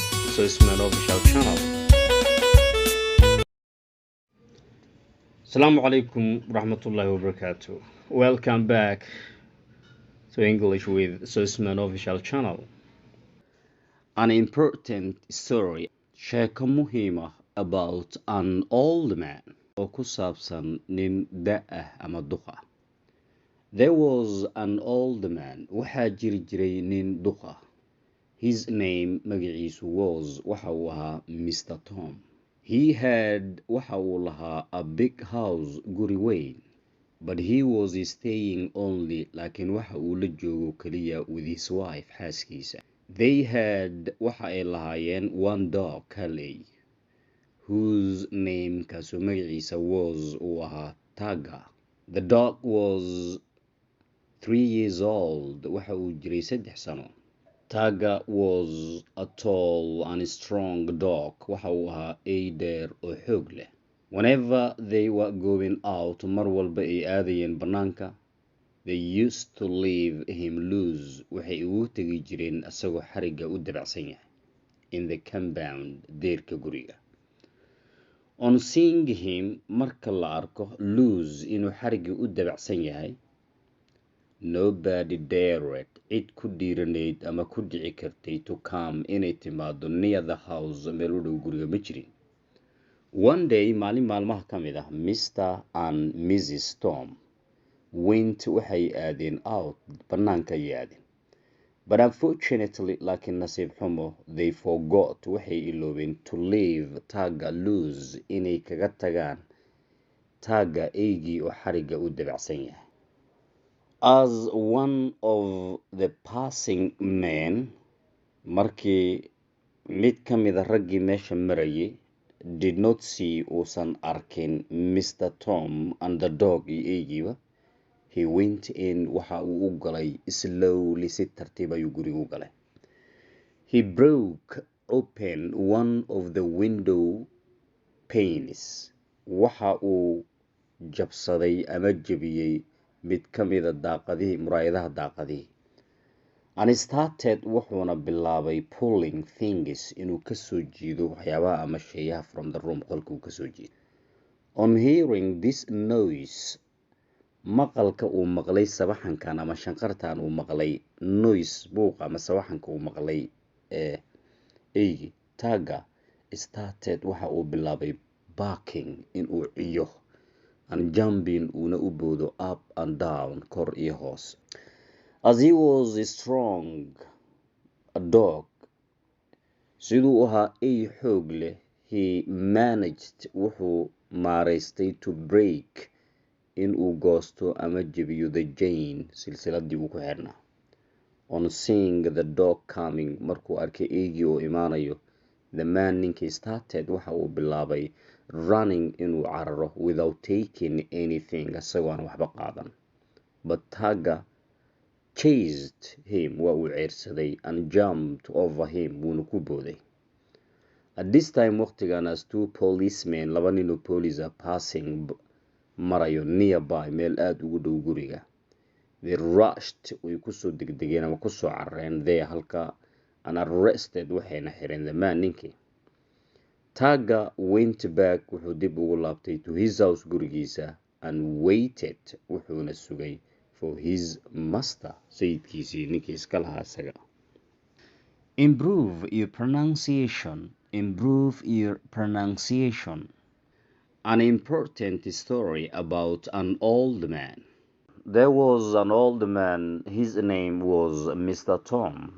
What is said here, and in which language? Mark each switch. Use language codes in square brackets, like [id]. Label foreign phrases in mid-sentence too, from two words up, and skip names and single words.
[en] So it's my official channel. [ar] Assalamu alaikum rahmatullahi wabarakatuh. [en] Welcome back to English with Susman official channel. An important story, [so] sheeko muhiima [en] about an old man [so] oo ku saabsan nin da' ah ama duq ah. [en] There was an old man, [so] waxaa jiri jiray nin duq ah. [en] His name [so] magaciisu waxa uu ahaa Mr. Tom. [en] He had [so] waxa uu lahaa [en] a big house, [so] guri weyn, [en] but he was staying only, [so] laakiin waxa uu la joogo kaliya [en] with his wife, [so] xaaskiisa. [en] They had [so] waxa ay lahaayeen [en] one dog, [so] Calais, [en] whose name [so] kaasoo magaciisa uu ahaa Taga. [en] The dog was 3 years old, [so] waxa uu jiray 3 sano. [en] Taga was a tall and strong dog, [so] waxa uu ahaa ay dheer oo xoog leh. [en] Whenever they were going out, [so] mar walba ay aadayeen bannaanka, [en] they used to leave him loose, [so] waxay ugu tegi jireen asagoo xarigga u dabacsan yahay, [en] in the compound, [so] deerka guriga. [en] On seeing him, [so] marka la arko loose inuu xarigga u dabacsan yahay, [en] nobody dared, [so] cid ku dhiiranayd ama ku dhici kartay [en] to come [so] inay timaado [en] near the house, [so] meel u dhow guriga ma jirin. [en] One day, [so] maalin maalmaha ka mid ah, Mr. [en] and Mrs. Tom went, [so] waxay aadeen out, bannaanka ay aadeen. [en] But unfortunately, [so] laakiin nasiib xumo, [en] they forgot, [so] waxay iloobeen [en] to leave Taga loose, [so] inay kaga tagaan Taga eygii oo xarigga u dabacsan yahay. [en] As one of the passing men, [so] markii mid ka mid a raggii meesha marayay, [en] did not see, [so] uusan arkin Mr. [en] Tom and the dog [so] iyo eygiiba, [en] he went in, waxa uu u galay slowly, [so] si tartiib ayuu guriga u galay. [en] He broke open one of the window panes, [so] waxa uu jabsaday ama jebiyey mid ka mida daaqadihii, muraayadaha daaqadihii. [en] And started, [so] wuxuuna bilaabay [en] pulling things, [so] inuu kasoo jiido waxyaabaha ama sheeyaha [en] from the room, [so] qolka uu kasoo jiido. [en] On hearing this noise, [so] maqalka uu maqlay sabaxankan ama shanqartan uu maqlay, noise buuqa ama sabaxanka uu maqlay eygi Taga [en] started, [so] waxa uu bilaabay barking, inuu ciyo, [en] and jumping, [so] uuna u boodo [en] up and down, [so] kor iyo hoos. [en] As he was strong, a dog, [so] siduu ahaa ay xoog leh, [en] he managed, [so] wuxuu maaraystay [en] to break, [so] inuu goosto ama jebiyo [en] the chain, [so] silsiladii uu ku xirnaa. [en] On seeing the dog coming, [so] markuu arkay eygii oo imaanayo, [en] the man, [so] ninkii, started, waxa uu bilaabay [en] running, [so] inuu cararo, [en] without taking anything, [so] asagoo aan waxba qaadan. [en] But Taga chased him, [so] waa uu ceyrsaday, [en] and jumped over him, [so] wuuna ku booday. [en] At this time, [so] waqtigan, [en] as 2 policemen, [so] laba nin oo police ah, [en] passing, [so] marayo nearby, meel aad ugu dhow guriga. [en] They rushed, [so] way kusoo degdegeen ama kusoo carareen there, halka, [en] and arrested, [so] waxayna xireen [en] the man, [so] ninkii. [en] Taga went back, [so] wuxuu dib ugu laabtay [en] to his house, [so] gurigiisa, [en] and waited, [so] wuxuuna sugay [en] for his master, [so] sayidkiisii, ninkii iska lahaa isaga. [en] Improve your pronunciation. Improve your pronunciation. An important story about an old man. There was an old man, his name was Mr. Tom.